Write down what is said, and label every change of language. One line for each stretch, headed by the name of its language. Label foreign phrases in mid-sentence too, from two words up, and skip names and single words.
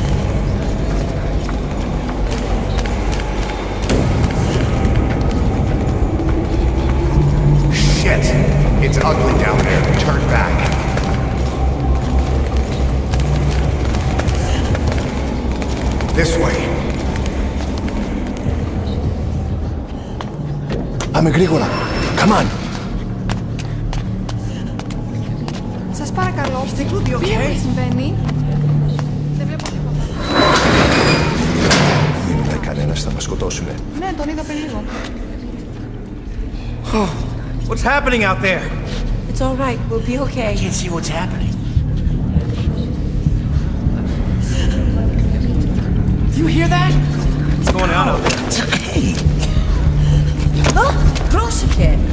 English: Shit! It's ugly down there. Turn back. This way.
Greek: Πάμε γρήγορα.
English: Come on.
Greek: Σας παρακαλώ, πείτε τι συμβαίνει. Δεν βλέπω τίποτα. Μην μιλάει κανένας, θα μας σκοτώσουνε. Ναι, τον είδα πριν λίγο.
English: What's happening out there? It's all right, we'll be okay. I can't see what's happening. Do you hear that? What's going on out there?
Greek: Hey! Πρόσεχε!